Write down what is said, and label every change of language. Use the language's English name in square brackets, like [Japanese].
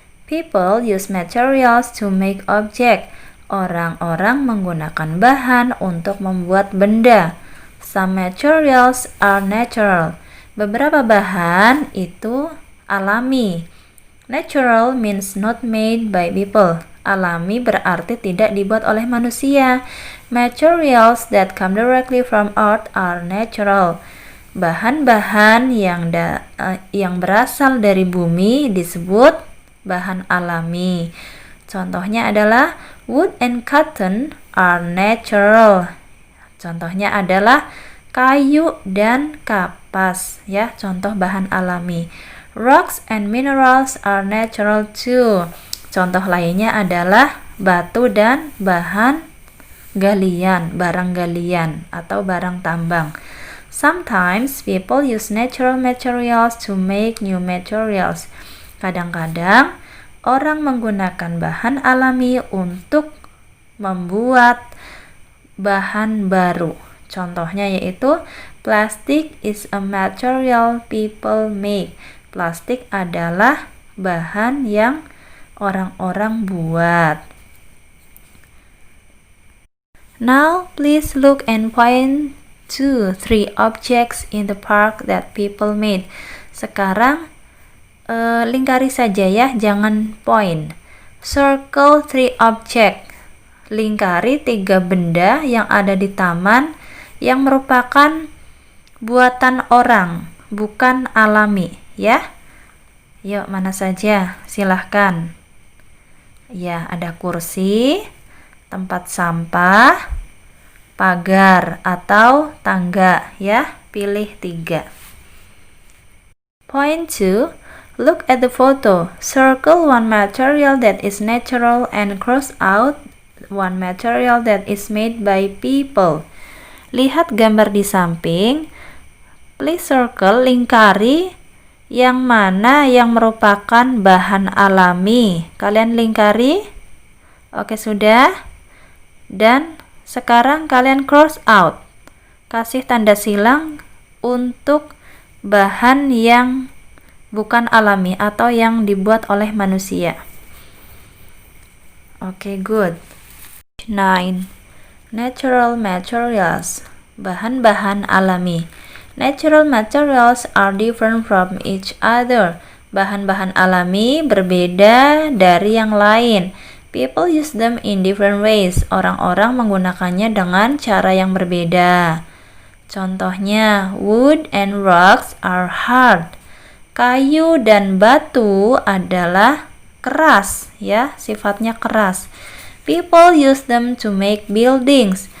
[English] People use materials to make object. [Indonesian] Orang-orang menggunakan bahan untuk membuat benda. [English] Some materials are natural. [Indonesian] Beberapa bahan itu alami. [English] Natural means not made by people. [Indonesian] Alami berarti tidak dibuat oleh manusia. [English] Materials that come directly from earth are natural. [Indonesian] Bahan-bahan yang berasal dari bumi disebut bahan alami. Contohnya adalah [English] wood and cotton are natural. [Indonesian] Contohnya adalah kayu dan kapas, ya, contoh bahan alami. [English] Rocks and minerals are natural too. [Indonesian] Contoh lainnya adalah batu dan bahan galian, barang galian atau barang tambang. [English] Sometimes people use natural materials to make new materials. [Indonesian] Kadang-kadang orang menggunakan bahan alami untuk membuat bahan baru. Contohnya yaitu [English] plastic is a material people make. [Indonesian] Plastik adalah bahan yang orang-orang buat. [English] Now please look and point to 3 objects in the park that people made. [Indonesian] Sekarang lingkari saja ya, jangan point. [English] Circle 3 object. [Indonesian] Lingkari 3 benda yang ada di taman yang merupakan buatan orang, bukan alami, ya. Yuk, mana saja? Silahkan. Ya, ada kursi, tempat sampah, pagar atau tangga, ya. Pilih 3. Point 2. [English] Look at the photo. Circle one material that is natural and cross out one material that is made by people. [Indonesian] Lihat gambar di samping. [English] Please circle, [Indonesian] lingkari yang mana yang merupakan bahan alami. Kalian lingkari? Oke, sudah. Dan sekarang kalian [English] cross out. [Indonesian] Kasih tanda silang untuk bahan yang bukan alami atau yang dibuat oleh manusia. Oke, [English] good. 9. Natural materials. [Indonesian] Bahan-bahan alami. [English] Natural materials are different from each other. [Indonesian] Bahan-bahan alami berbeda dari yang lain. [English] People use them in different ways. [Indonesian] Orang-orang menggunakannya dengan cara yang berbeda. Contohnya, [English] wood and rocks are hard. [Indonesian] Kayu dan batu adalah keras, ya, sifatnya keras. [English] People use them to make buildings.